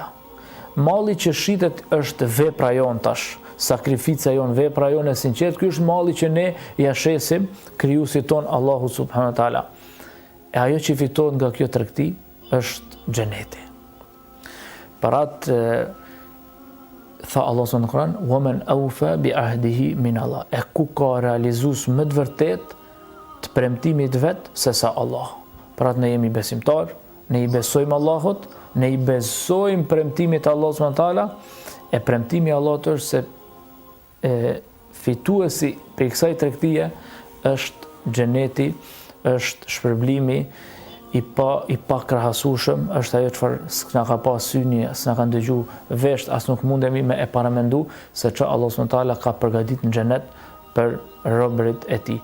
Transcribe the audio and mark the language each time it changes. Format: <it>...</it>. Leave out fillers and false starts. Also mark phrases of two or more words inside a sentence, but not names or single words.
<sq>Malli që shitet është vepra jon tash, sakrifica jon, vepra jon e sinqert. Ky është malli që ne ja shesim krijuesit ton</sq> <ar>الله سبحانه وتعالى.</ar> <sq>E ajo që fitohet nga kjo tregti është xheneti. Parat tha Allah subhanahu në Kur'an:</sq> <ar>"ومن أوفى بعهده من الله."</ar> <sq>E ku ka realizues më të vërtet të premtimit vet se sa Allah. Pra ne jemi besimtar, ne i besojmë Allahut, ne i besojmë premtimit të Allahut</sq> <ar>سبحانه تعالى,</ar> <sq>e premtimi i Allahut është se fituesi për kësaj tregtie është xheneti, është shpërblimi i pa krahasueshëm, është ajo çfarë s'na ka pas syni, s'na kanë dëgju vesh, as nuk mundemi me e paramendu se çfarë</sq> <ar>الله سبحانه تعالى</ar> <sq>ka përgatitur në xhenet për robërit e tij.</sq>